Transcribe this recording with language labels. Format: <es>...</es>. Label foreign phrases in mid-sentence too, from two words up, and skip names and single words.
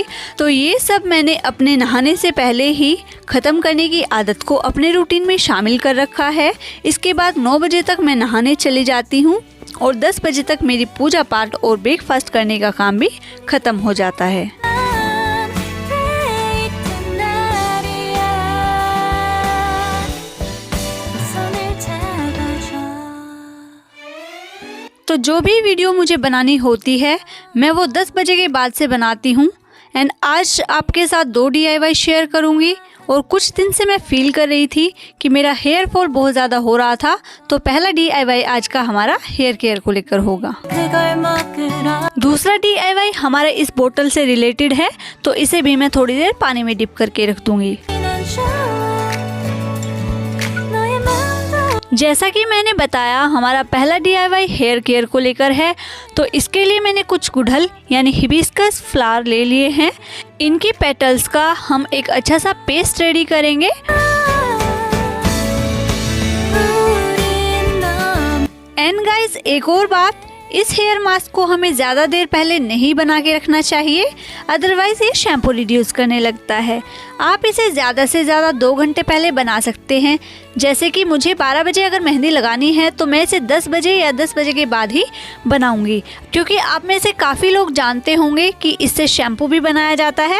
<hi>तो ये सब मैंने अपने नहाने से पहले ही ख़त्म करने की आदत को अपने रूटीन में शामिल कर रखा है। इसके बाद 9 बजे तक मैं नहाने चली जाती हूँ और 10 बजे तक मेरी पूजा पाठ और ब्रेकफास्ट करने का काम भी ख़त्म हो जाता है।</hi> <ko>데이트 날이야 손을 잡아줘</ko> <hi>तो जो भी वीडियो मुझे बनानी होती है मैं वो 10 बजे के बाद से बनाती हूँ एंड आज आपके साथ 2</hi> <en>DIY share</en> <hi>करूँगी। और कुछ दिन से मैं फील कर रही थी कि मेरा</hi> <en>hair fall</en> <hi>बहुत ज़्यादा हो रहा था, तो पहला DIY आज का हमारा</hi> <en>hair care</en> <hi>को लेकर होगा।</hi> <ko>그걸 먹으러</ko> <hi>दूसरा DIY हमारे इस बोतल से रिलेटेड है, तो इसे भी मैं थोड़ी देर पानी में डिप करके रख दूँगी।</hi> <ko>난 좋아 너의 마음도</ko> <hi>जैसा कि मैंने बताया हमारा पहला DIY</hi> <en>hair care</en> <hi>को लेकर है, तो इसके लिए मैंने कुछ गुड़हल यानी</hi> <en>hibiscus flower</en> <hi>ले लिए हैं। इनकी पेटल्स का हम एक अच्छा सा</hi> <en>paste ready</en> <hi>करेंगे।</hi> <ko>우린 너무</ko> <en>and guys</en> <hi>एक और बात, इस</hi> <en>hair mask</en> <hi>को हमें ज़्यादा देर पहले नहीं बना के रखना चाहिए, अदरवाइज़ ये</hi> <en>shampoo reduce</en> <hi>करने लगता है। आप इसे ज़्यादा से ज़्यादा 2 घंटे पहले बना सकते हैं। जैसे कि मुझे 12 बजे अगर मेहंदी लगानी है तो मैं इसे 10 बजे या 10 बजे के बाद ही बनाऊंगी, क्योंकि आप में से काफ़ी लोग जानते होंगे कि इससे शैम्पू भी बनाया जाता है।</hi>